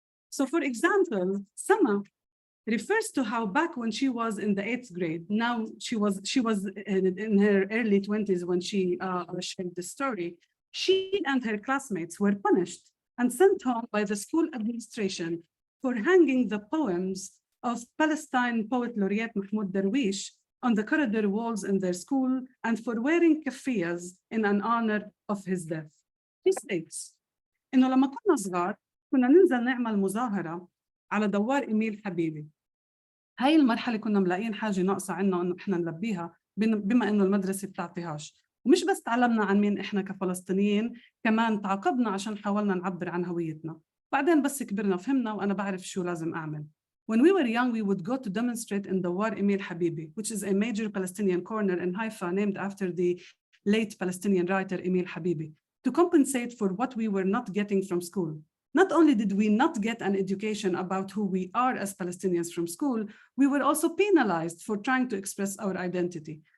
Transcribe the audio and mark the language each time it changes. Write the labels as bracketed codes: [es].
[en] So for example, Sama refers to how back when she was in the 8th grade, now she was in her early 20s when she shared the story, she and her classmates were punished and sent home by the school administration for hanging the poems of Palestine poet laureate Mahmoud Darwish on the corridor walls in their school and for wearing keffiyas in an honor of his death. He states, [ar] إنه لما كنا صغار كنا ننزل نعمل مظاهرة على دوار إيميل حبيبي. هاي المرحلة كنا ملاقيين حاجة ناقصة عنا إنه إحنا نلبيها بما إنه المدرسة بتعطيهاش. ومش بس تعلمنا عن مين إحنا كفلسطينيين، كمان تعاقبنا عشان حاولنا نعبر عن هويتنا. بعدين بس كبرنا فهمنا وأنا بعرف شو لازم أعمل. [en] When we were young, we would go to demonstrate in the War Emil Habibi, which is a major Palestinian corner in Haifa named after the late Palestinian writer Emil Habibi, to compensate for what we were not getting from school. Not only did we not get an education about who we are as Palestinians from school, we were also penalized for trying to express our identity.